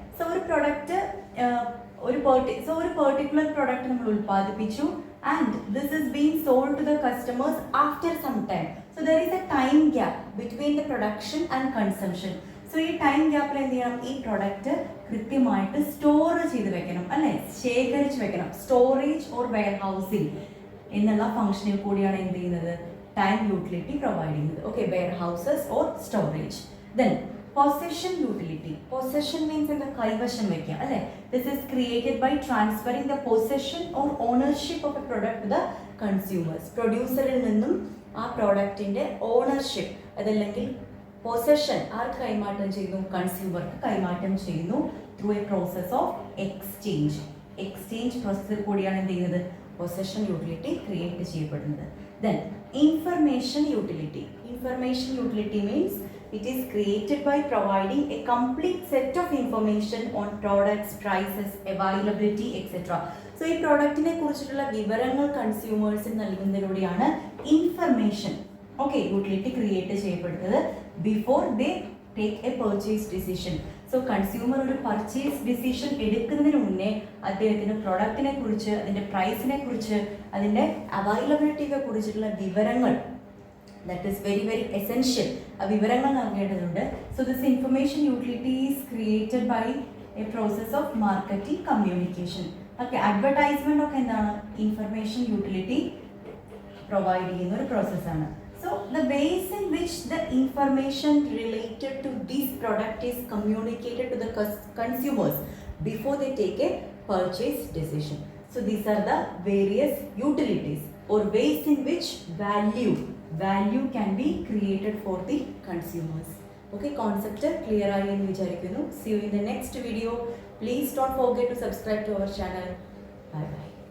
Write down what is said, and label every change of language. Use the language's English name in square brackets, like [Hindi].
[English] so ഒരു product ഒരു particular product [Malayalam] നമ്മൾ ഉൽപ്പാദിപ്പിച്ചു, [English] And this is being sold to the customers after some time. So there is a time gap between the production and consumption. [Malayalam] So ഈ time ഗ്യാപ്പിൽ എന്ത് ചെയ്യണം? ഈ product കൃത്യമായിട്ട് store ചെയ്ത് വെക്കണം അല്ലേ, ശേഖരിച്ച് വെക്കണം. സ്റ്റോറേജ് ഓർ വെയർ ഹൗസിംഗ് എന്നുള്ള ഫംഗ്ഷനിൽ കൂടിയാണ് എന്ത് ചെയ്യുന്നത്? ടൈം യൂട്ടിലിറ്റി പ്രൊവൈഡ് ചെയ്യുന്നത്. Okay, [English] Warehouses or storage. Then possession utility. Possession means in the [Malayalam] കൈവശം വെക്കുക അല്ലേ. [English] This is created by transferring the possession or ownership of a product to the consumers. [Malayalam] പ്രൊഡ്യൂസറിൽ നിന്നും ആ പ്രോഡക്റ്റിന്റെ ഓണർഷിപ്പ് അതല്ലെങ്കിൽ possession ആർക്ക് കൈമാറ്റം ചെയ്യുന്നു? കൺസ്യൂമർക്ക് കൈമാറ്റം ചെയ്യുന്നു [English] Through a process of exchange. [Malayalam] Exchange പ്രോസസ്സിൽ കൂടിയാണ് എന്ത് ചെയ്യുന്നത്? പൊസഷൻ യൂട്ടിലിറ്റി ക്രിയേറ്റ് ചെയ്യപ്പെടുന്നത്. [English] Then information utility. Information utility means it is created by providing a complete set of information on products, prices, availability, etc. [Malayalam] So ഈ പ്രോഡക്റ്റിനെ കുറിച്ചിട്ടുള്ള വിവരങ്ങൾ കൺസ്യൂമേഴ്സിന് നൽകുന്നതിലൂടെയാണ് information utility create ചെയ്യപ്പെടുന്നത് [English] Before they take a purchase decision. [Malayalam] So consumer ഒരു purchase decision എടുക്കുന്നതിന് മുന്നേ അദ്ദേഹത്തിന് പ്രൊഡക്റ്റിനെ കുറിച്ച്, അതിൻ്റെ പ്രൈസിനെ കുറിച്ച്, അതിൻ്റെ അവൈലബിലിറ്റിയെ കുറിച്ചിട്ടുള്ള വിവരങ്ങൾ, [English] that is very very essential, [Malayalam] ആ വിവരങ്ങൾ നൽകേണ്ടതുണ്ട്. [English] So this information utility is created by a process of marketing communication. [Malayalam] Okay, advertisement ഒക്കെ എന്താണ്? ഇൻഫർമേഷൻ യൂട്ടിലിറ്റി പ്രൊവൈഡ് ചെയ്യുന്ന ഒരു പ്രോസസ്സാണ്. [English] So the ways in which the information related to this product is communicated to the consumers before they take a purchase decision. So these are the various utilities or ways in which value can be created for the consumers. [Malayalam] Okay, concept clear ആയി എന്ന് വിചാരിക്കുന്നു. [English] See you in the next video. Please don't forget to subscribe to our channel. Bye bye.